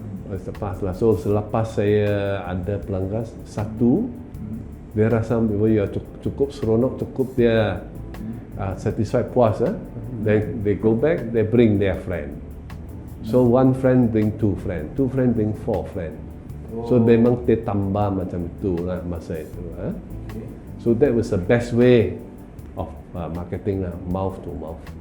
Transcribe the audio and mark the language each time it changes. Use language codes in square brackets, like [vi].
[en] It's the past [ms] lah. So selepas saya ada pelanggan satu, dia rasa cukup seronok, cukup dia satisfied, puas. [en] Then they go back, they bring their friend. So one friend bring 2 friend, 2 friend bring 4 friend. [ms] So memang dia tambah macam itu lah masa itu. [en] So that was the best way of marketing [ms] lah, [en] mouth to mouth.